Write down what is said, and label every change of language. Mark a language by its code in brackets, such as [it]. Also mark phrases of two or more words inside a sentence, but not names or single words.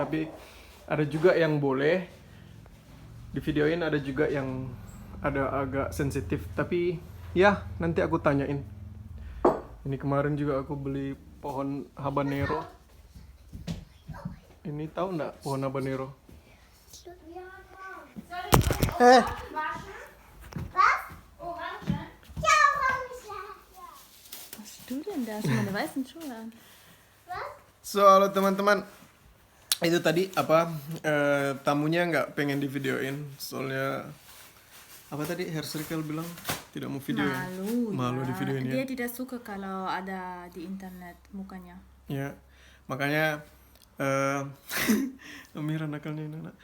[id] Tapi ada juga yang boleh di videoin, ada juga yang ada agak sensitif, tapi ya nanti aku tanyain. Ini kemarin juga aku beli pohon habanero. Ini tahu nggak pohon habanero? [de] Was du denn da? Hast du meine weißen Schuhe an? [id] So, halo teman-teman. Itu tadi apa tamunya nggak pengen di videoin, soalnya apa tadi Hair Circle bilang tidak mau videoin. Malu di videoin ya. Dia tidak suka kalau ada di internet mukanya. Ya, makanya Amira nakalnya ini anak.